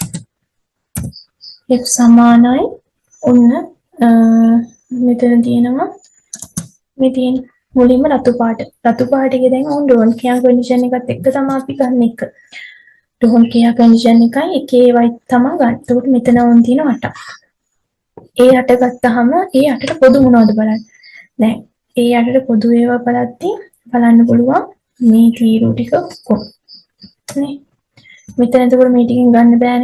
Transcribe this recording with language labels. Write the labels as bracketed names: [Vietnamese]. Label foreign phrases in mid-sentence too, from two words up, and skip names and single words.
[Sinhala] F සමානයි ඔන්න මෙතන තියෙනවා මේ තියෙන මුලින්ම රතු පාට. රතු පාටේ දැන් on [English] don't care condition [Sinhala] එකත් එක්ක තමයි අපි ගන්න එක. [English] don't care condition [Sinhala] එකයි එකේ white තමයි ගන්න. එතකොට මෙතන on තියෙන 8ක්. ඒ 8 ගත්තාම ඒ 8ට පොදු මොනවද බලන්න. දැන් ඒ 8ට පොදු ඒවා බලද්දී බලන්න පුළුවන් මේ තීරු ටික කොහොම. නේ. මෙතන එතකොට මේ ටිකෙන් ගන්න බෑනේ.